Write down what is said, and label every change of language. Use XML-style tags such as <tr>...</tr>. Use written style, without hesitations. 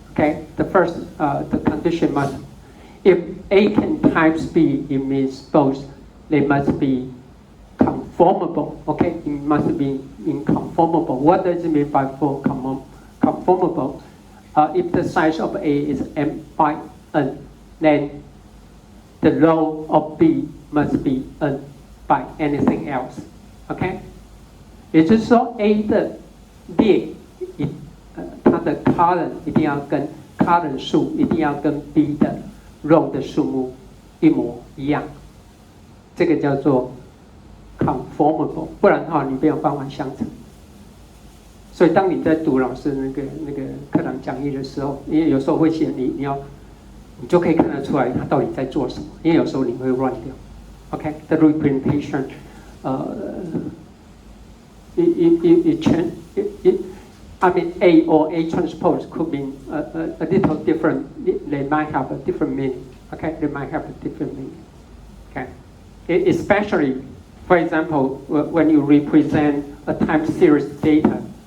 <en>Okay, the first the condition must, if A can times B, it means both they must be conformable. Okay, it must be inconformable. What does it mean by conformable? If the size of A is m by n, then the row of B must be n by anything else.</en> <zh>Okay， 也就是说 A 的列它的 column 一定要跟 column 数一定要跟 B 的 row 的数目一模一样，这个叫做 conformable， 不然的话你没有办法相乘。所以当你在读老师那个课堂讲义的时候，因为有时候会写你就可以看得出来他到底在做什么，因为有时候你会乱掉。</zh> <en>Okay, the representation, I mean, A or A transpose could be a little different. They might have a different meaning. Okay, they might have a different meaning. Okay, especially, for example, when you represent a time series data.</en>